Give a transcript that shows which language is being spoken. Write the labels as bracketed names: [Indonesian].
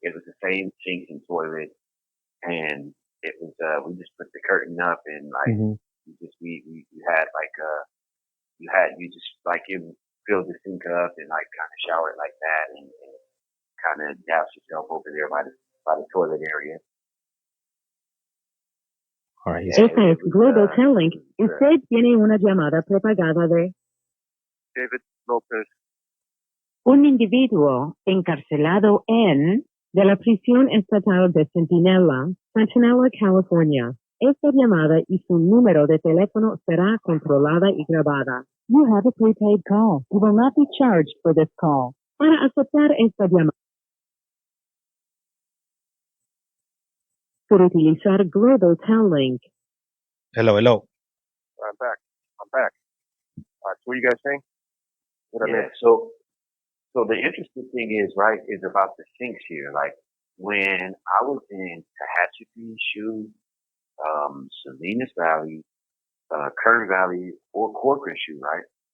[English] It was the same sinks and toilet. And it was, we just put the curtain up and like, we had like, you just like fill the sink up and like kind of shower it like that and kind of douse yourself over there by the toilet area. All right. [Spanish] Esta es Global Telling. Usted tiene una llamada propagada de David Lopez. un individuo encarcelado de la prisión estatal de Centinela, California. Esta llamada y su número de teléfono será controlada y grabada. [English] You have a prepaid call. You will not be charged for this call. [Spanish] Para aceptar esta llamada, por utilizar Global Telling. [English] Hello. I'm back. All right, so what are you guys saying? So the interesting thing is about the sinks here. Like when I was in Tehachapi, Shoe, Salinas Valley, Kern Valley, or Corcoran Shoe, right?